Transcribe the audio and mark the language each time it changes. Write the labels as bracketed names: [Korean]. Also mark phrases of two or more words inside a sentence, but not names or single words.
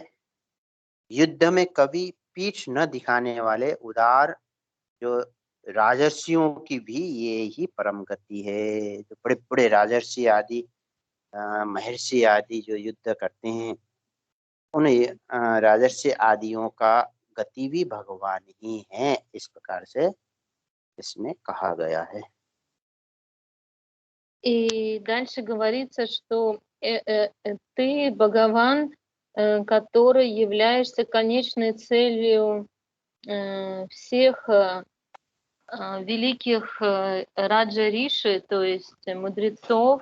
[Hindi] युद्ध में कभी पीठ न दिखाने वाले उदार जो राजर्षियों की भी ये ही परम गति है। जो बड़े बड़े राजर्षि आदि महर्षि आदि जो युद्ध करते हैं, उन राजर्षि आदियों का गति भी भगवान ही है, इस प्रकार से इसमें कहा गया है। [Russian] И дальше говорится, что ты Бхагаван, который являешься конечной целью всех великих раджа-риши, то есть мудрецов.